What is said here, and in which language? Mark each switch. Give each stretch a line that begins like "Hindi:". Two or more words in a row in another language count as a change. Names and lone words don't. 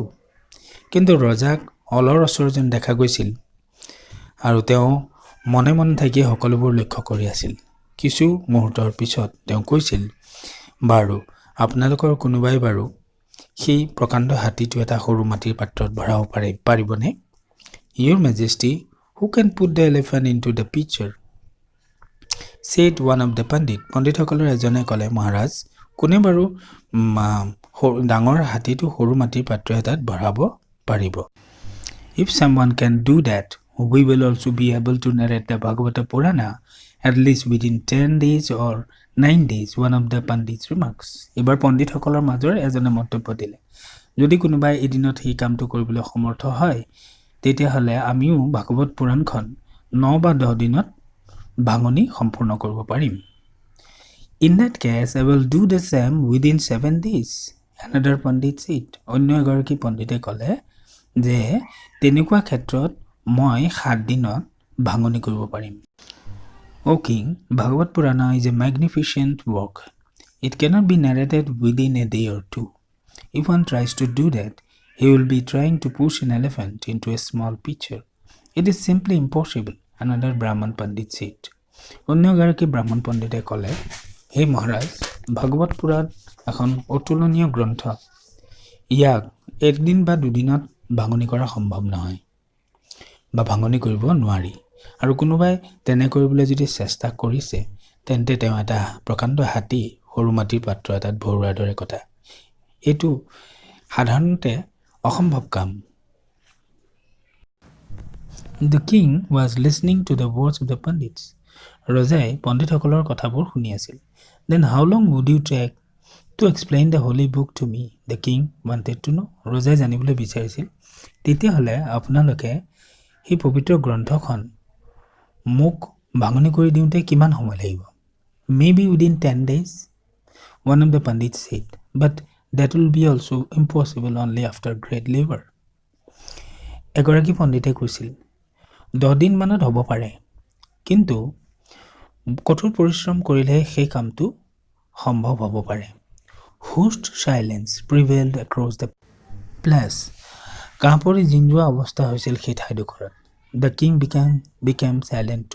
Assamese: কিন্তু ৰজাক অলৰৰ ওচৰ যেন দেখা গৈছিল আৰু তেওঁ মনে মনে থাকি সকলোবোৰ লক্ষ্য কৰি আছিল। কিছু মুহূৰ্তৰ পিছত তেওঁ কৈছিল, বাৰু আপোনালোকৰ কোনোবাই বাৰু সেই প্ৰকাণ্ড হাতীটো এটা সৰু মাটিৰ পাত্ৰত ভৰাব পাৰিবনে?
English: Your Majesty, who can put the elephant into the pitcher? Said one of the pandit.
Assamese: পণ্ডিতসকলৰ এজনে ক'লে, মহাৰাজ কোনে বাৰু ডাঙৰ হাতীটো সৰু মাটিৰ পাত্ৰ এটাত ভৰাব পাৰিব?
English: If someone can do that, we will also be able to narrate the Bhagavata Purana at least within 10 days or 9 days, one of the pandits remarks.
Assamese: এবাৰ পণ্ডিতসকলৰ মাজৰ এজনে মন্তব্য দিলে, যদি কোনোবাই এদিনত সেই কামটো কৰিবলৈ সমৰ্থ হয় তেতিয়াহ'লে আমিও ভাগৱত পুৰাণখন 9 বা 10 দিনত ভাঙনি সম্পূৰ্ণ কৰিব পাৰিম।
English: In that case, I will do the same within 7 days. Another pandit said.
Assamese: অন্য এগৰাকী পণ্ডিতে ক'লে যে তেনেকুৱা ক্ষেত্ৰত মই 7 দিনত ভাঙনি কৰিব পাৰিম।
English: O king, Bhagavad Purana is a magnificent work. It cannot be narrated within a day or two. If one tries to do that, he will be trying to push an elephant into a small pitcher. It is simply impossible, another Brahman Pandit said.
Assamese: অন্য এগৰাকী ব্ৰাহ্মণ পণ্ডিতে ক'লে, হে মহাৰাজ, ভাগৱত পুৰাণ এখন অতুলনীয় গ্ৰন্থ। ইয়াক একদিন বা দুদিনত ভাঙনি কৰা সম্ভৱ নহয় বা ভাঙনি কৰিব নোৱাৰি। আৰু কোনোবাই তেনে কৰিবলৈ যদি চেষ্টা কৰিছে তেন্তে তেওঁ এটা প্ৰকাণ্ড হাতী সৰু মাটিৰ পাত্ৰ এটাত ভৰোৱাৰ দৰে কথা। এইটো সাধাৰণতে অসম্ভৱ কাম।
English: The king was listening to the words of the pandits.
Assamese: ৰজাই পণ্ডিতসকলৰ কথাবোৰ শুনি আছিল।
English: Then how long would you take to explain the holy book to me? The king wanted to know.
Assamese: ৰজাই জানিবলৈ বিচাৰিছিল তেতিয়াহ'লে আপোনালোকে সেই পবিত্ৰ গ্ৰন্থখন মোক ভাঙনি কৰি দিওঁতে কিমান সময় লাগিব?
English: Maybe within 10 days. One of the Pandits said, but that will be also impossible only after great labor.
Assamese: এগৰাকী পণ্ডিতে কৈছিল 10 দিন মানত হ'ব পাৰে কিন্তু কঠোৰ পৰিশ্ৰম কৰিলে সেই কামটো সম্ভৱ হ'ব পাৰে
English: Hushed silence prevailed across the place.
Assamese: কাঁপৰি জিঞ্জোৱা অৱস্থা হৈছিল সেই ঠাইডোখৰত
English: The king became silent too.